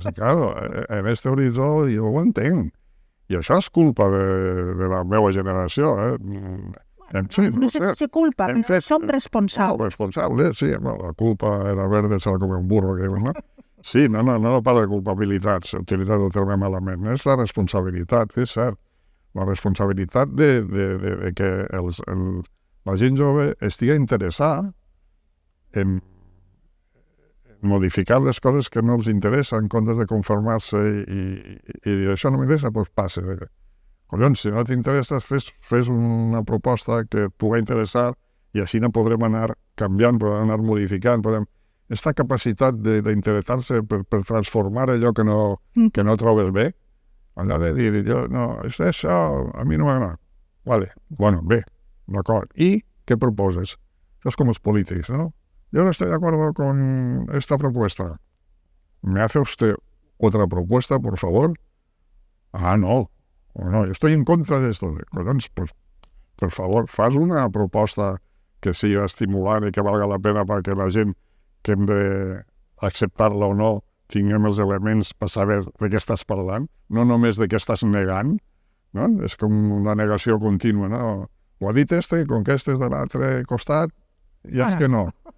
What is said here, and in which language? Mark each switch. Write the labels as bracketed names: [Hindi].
[Catalan] O sigui, claro, en este horitzó jo ho entenc. I això és culpa de la meva generació. Sí, No sé si culpa, però som responsables. Responsables, sí. [Spanish] La culpa era verde, se la comia un burro. [Catalan] No? Sí, no parla de culpabilitat, s'ha utilitzat el terme malament. És la responsabilitat, és cert. La responsabilitat de que la gent jove estigui interessada en modificar les coses que no els interessa en comptes de conformar-se i això no m'interessa, doncs passa. Collons, si no t'interessa, fes una proposta que et pugui interessar i així no podrem anar canviant, podrem anar modificant, Esta capacitat d'interessar-se per transformar allò que no trobes bé, allò de dir, no, això a mi no m'agrada. Vale, bueno, bé, d'acord. I què proposes? Això és com els polítics, ¿no? [Spanish] Yo no estoy de acuerdo con esta propuesta. ¿Me hace usted otra propuesta, por favor? Ah, no, yo estoy en contra de esto. Pues, por favor, [Catalan] fas una proposta que sigui estimulant i que valga la pena perquè la gent que hem d'acceptar-la o no tinguem els elements per saber de què estàs parlant, no només de què estàs negant, no? És com una negació contínua, no? Ho ha dit este, com que este és de l'altre costat, i és que no.